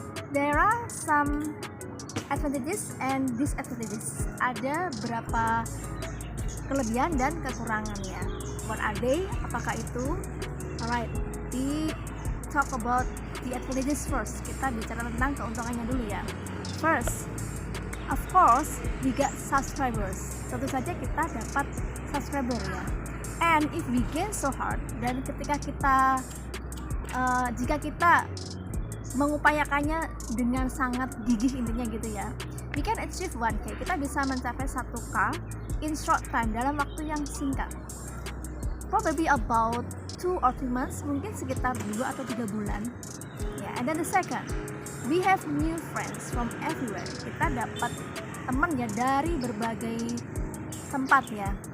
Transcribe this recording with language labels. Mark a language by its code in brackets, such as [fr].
[en] There are some advantages and disadvantages. [id] Ada berapa kelebihan dan kekurangannya. [en] What are they? [id] Apakah itu? [en] Alright, we talk about the advantages first. [id] Kita bicara tentang keuntungannya dulu ya. [en] First, of course, we get subscribers. [id] Tentu saja kita dapat subscriber ya. [en] And if we gain so hard, [id] dan ketika kita jika kita mengupayakannya dengan sangat gigih intinya gitu ya, [en] we can achieve 1K. [id] Kita bisa mencapai 1K [en] in short time, [id] dalam waktu yang singkat. [en] Probably about 2 or 3 months, [id] mungkin sekitar 2 atau 3 bulan. [en] Yeah, and then the second, we have new friends from everywhere. [id] Kita dapat teman ya dari berbagai tempat ya.